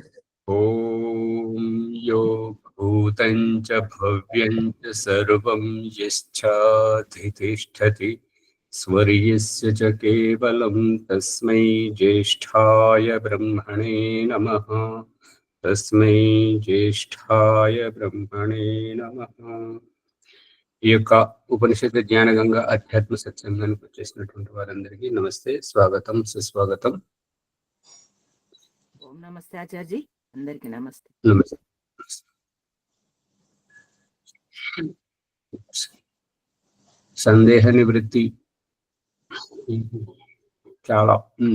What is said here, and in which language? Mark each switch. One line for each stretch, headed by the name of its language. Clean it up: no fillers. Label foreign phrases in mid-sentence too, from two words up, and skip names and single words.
Sanskrit: ओम यो भूतं च भव्यं च सर्वं यश्चाधितिष्ठति स्वर्यस्य च केवलं तस्मै ज्येष्ठाय ब्रह्मणे नमः। तस्मै ज्येष्ठाय ब्रह्मणे नमः।
Telugu: ఈ యొక్క ఉపనిషత్తు జ్ఞానగంగా అధ్యాత్మ సత్సంగానికి వచ్చేసినటువంటి వారందరికీ నమస్తే, స్వాగతం, సుస్వాగతం. ఓం నమస్తే ఆచార్య, అందరికీ నమస్తే. నమస్తే. సందేహ నివృత్తి చాలా ఉంది.